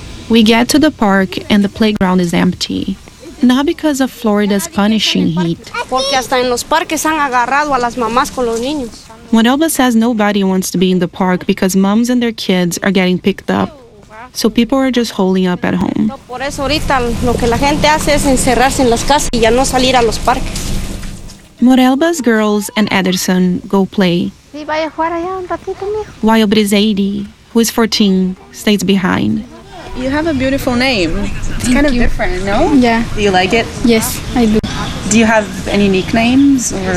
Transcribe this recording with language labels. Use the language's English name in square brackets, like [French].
[English] We get to the park and the playground is empty. Not because of Florida's punishing heat. Morelba says nobody wants to be in the park because moms and their kids are getting picked up. So people are just holding up at home. [Spanish] Por eso ahorita lo que la gente hace es encerrarse en las casas y ya no salir a los parques. [English] Morelba's girls and Ederson go play, while Briseide, who is 14, stays behind. You have a beautiful name. It's kind of different, no? Yeah. Do you like it? Yes, I do. Do you have any nicknames?